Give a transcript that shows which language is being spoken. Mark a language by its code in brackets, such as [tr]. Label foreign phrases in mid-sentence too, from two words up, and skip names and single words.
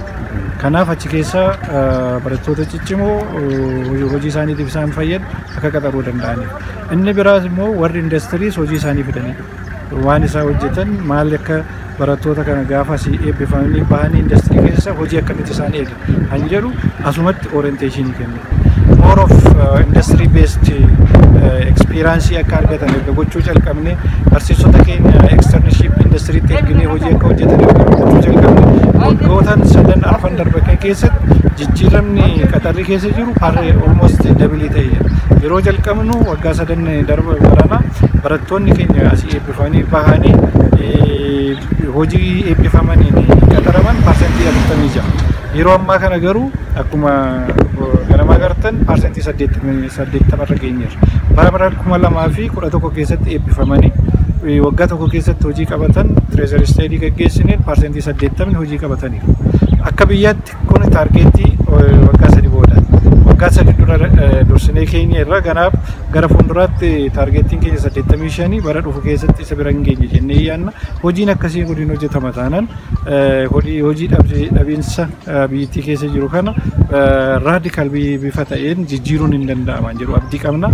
[om] Kanaaf achi keessa barattoota ciccimoo hojii isaaniitiif isaan fayyadu akka qaxaruu danda'aniif. Inni biraas immoo warri indastiriis hojii isaanii fidanidha. Waan isaa hojjetan maal akka barattoota kana gaafa asii eebbifamanii bahanii indastirii keessa hojii akkamitti isaan eegan kan jedhu asumatti orienteeshinii kennu. [en] More of industry based experience [om] akka argatan erga gochuu jalqabne barsiisota keenya [en] externship industry [om] erginee hojii akka hojjetan gochuu jalqabne waggootaan 3 arfan darban keessatti jijjiiramni qaxarrii keessa jiru [en] almost double [om] ta'eera. Yeroo jalqabnu waggaa 3 darba barana barattoonni keenya asii eebbifamanii bahanii hojii eebbifamaniin qaxaraman parsentii 46. Yeroo ammaa kana garuu akkuma ganama agartan parsentii 80 irra geenyeerra. Bara 2011 keessatti eebbifamanii waggaa tokko keessatti hojii qabatan [en] treasury study [om] gaggeessineen parsentii 80 hojii qabataniiru. Akka biyyaatti kun taargeetii waggaa 3 booda. Waggaa 3 dura dursinee keenya irra ganaaf gara fuulduraatti taargeetiin keenya 85 bara dhufu keessatti isa bira hin geenye jennee yaanna. Hojiin akkasii godin hojjetama taanaan hojii dhabiinsa biyyattii keessa jiru kana raadikaal bifa ta'een jijjiiruun hin danda'aman jedhu abdii qabna.